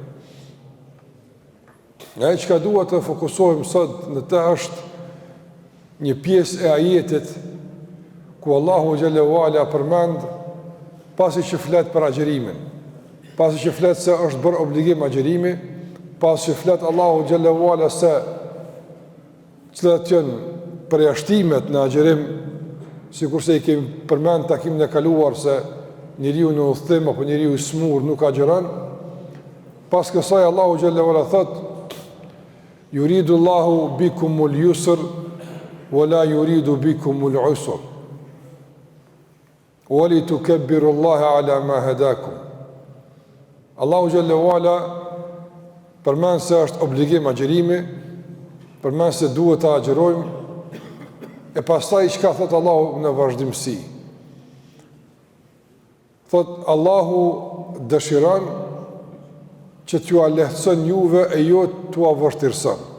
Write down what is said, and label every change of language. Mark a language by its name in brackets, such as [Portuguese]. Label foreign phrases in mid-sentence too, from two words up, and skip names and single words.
[Albanian] Ajo çka dua të fokusohem sot në të është një pjesë e ajetit ku [Arabic] الله جل وعلا [Albanian] përmend pasi që flet për agjerimin, pasi që flet se është bërë obligim agjerimi, pasi që flet [Arabic] الله جل وعلا [Albanian] se cilat janë përjashtimet në agjerim, sikurse i kemi përmend takimin e kaluar se njeriu në udhëtim apo njeriu i smur nuk agjeron. Pas kësaj [Arabic] الله جل وعلا [Albanian] thot: [Arabic] "يريد الله بكم اليسر ولا يريد بكم العسر. ولتكبروا الله على ما هداكم." الله جل وعلا [Albanian] përmend se është obligim agjerimi, përmend se duhet të agjerojmë, e pastaj çka thot Allahu në vazhdimsi? Thot, Allahu dëshiron që t'ju a lehtëson juve e jo t'u a vështirëson.